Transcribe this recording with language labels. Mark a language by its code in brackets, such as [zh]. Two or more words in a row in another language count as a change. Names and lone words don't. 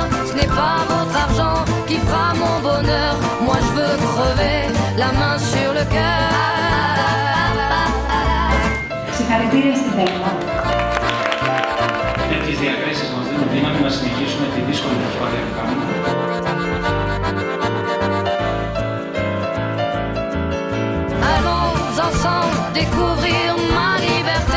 [fr] Ce n'est pas votre argent qui fera mon bonheur. Moi je veux crever la main sur le cœur. [el] Συγχαρητήρια στην Δέλμα. Τέτοιες διακρίσεις μας δίνουν δύναμη να συνεχίσουμε τη δύσκολη προσπάθεια που κάνουμε. [fr] Allons ensemble découvrir ma liberté.